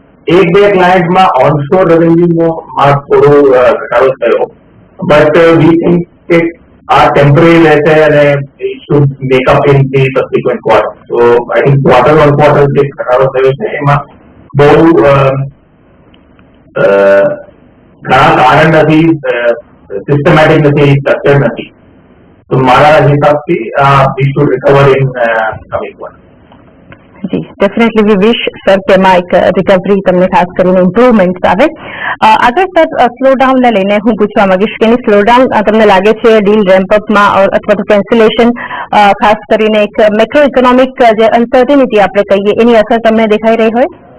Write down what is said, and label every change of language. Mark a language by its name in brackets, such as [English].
[Gujarati] એક બે ક્લાયન્ટમાં ઓનશોર રેવન્યુમાં થોડો ઘટાડો થયો [English] but we think [Gujarati] કે આ ટેમ્પરરી રહેશે અને [English] it should make up in the subsequent quarter. So I think quarter on quarter [Gujarati] જે ઘટાડો થયો છે એમાં બહુ ઘણા કારણ નથી, સિસ્ટમેટિક નથી, સ્ટ્રક્ચર નથી। તો મારા હિસાબથી [English] we should recover in coming quarter. जी definitely we wish sir [Gujarati] કે માં એક રિકવરી તમને ખાસ કરીને ઇમ્પ્રુવમેન્ટ આવે। આગળ સર સ્લો ડાઉન ને લઈને હું પૂછવા માંગીશ કે સ્લો ડાઉન તમને લાગે છે ડીલ રેમ્પ અપમાં અથવા તો કેન્સલેશન ખાસ કરીને એક મેક્રો ઇકોનોમિક જે અનસર્ટિનિટી આપણે કહીએ એની અસર તમને દેખાઈ રહી હોય?